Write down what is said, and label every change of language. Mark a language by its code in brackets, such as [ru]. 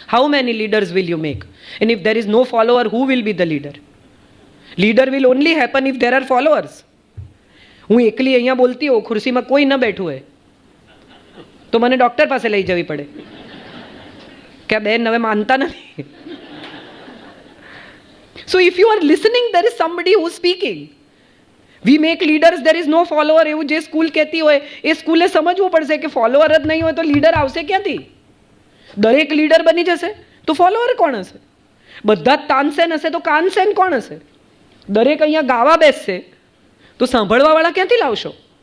[en] How many leaders will you make? And if there is no follower, who will be the leader? Leader will only happen if there are followers. [gu] હું એકલી અહીંયા બોલતી હોઉં, ખુરશીમાં કોઈ ન બેઠું હોય, તો મને ડૉક્ટર પાસે લઈ જવી પડે કે આ બેન હવે માનતા નથી. [en] So if you are listening, there is somebody who is speaking. We make leaders, there is no follower. [gu] એવું જે સ્કૂલ કહેતી હોય એ સ્કૂલે સમજવું પડશે કે ફોલોઅર જ નહીં હોય તો લીડર આવશે ક્યાંથી? દરેક લીડર બની જશે તો ફોલોઅર કોણ હશે? બધા જ તાનસેન હશે તો કાનસેન કોણ હશે? દરેક અહીંયા ગાવા બેસશે તો સાંભળવાવાળા ક્યાંથી લાવશો?